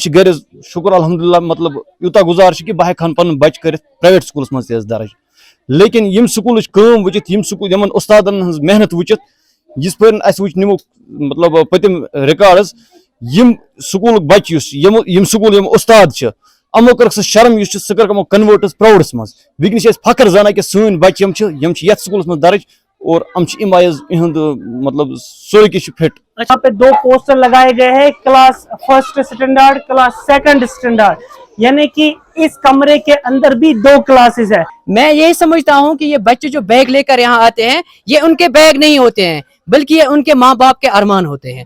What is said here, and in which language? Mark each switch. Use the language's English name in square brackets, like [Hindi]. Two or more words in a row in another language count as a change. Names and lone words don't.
[Kashmiri] چھِ گرِ حظ شُکُر الحمدُاللہ مطلب یوٗتاہ گُزار چھُ کہِ بہٕ ہٮ۪کہٕ ہن پنُن بچہِ کٔرِتھ پرایویٹ سکوٗلس منٛز تہِ حظ درج لیکن ییٚمہِ سکوٗلٕچ کٲم وٕچھِتھ یِمن اُستادن ہٕنٛز محنت وٕچھِتھ یِژھ پٲٹھۍ اَسہِ وٕچھ نِمو مطلب پٔتِم رِکاڈ حظ یِم سکوٗلُک بچہِ یُس یِم سکوٗل یِم اُستاد چھِ یِمو کٔرٕکھ سُہ شرم یُس چھُ سُہ کٔرٕکھ یِمو کنوٲٹ حظ پراوڈس منٛز وٕنکیٚنس چھِ أسۍ فخر زانان کہِ سٲنۍ بچہِ یِم چھِ یتھ سکوٗلس منٛز درج اور یِم چھِ اَمہِ آیہِ حظ یِہُنٛد مطلب سورُے کینٛہہ چھُ فِٹ. [Urdu] یہاں پہ 2 پوسٹر لگائے گئے ہیں [English] class 1st standard class 2nd standard [Urdu] یعنی کہ اس کمرے کے اندر بھی 2 کلاسز ہیں. میں یہی سمجھتا ہوں کہ یہ بچے جو بیگ لے کر یہاں آتے ہیں یہ ان کے بیگ نہیں ہوتے ہیں بلکہ یہ ان کے ماں باپ کے ارمان ہوتے ہیں.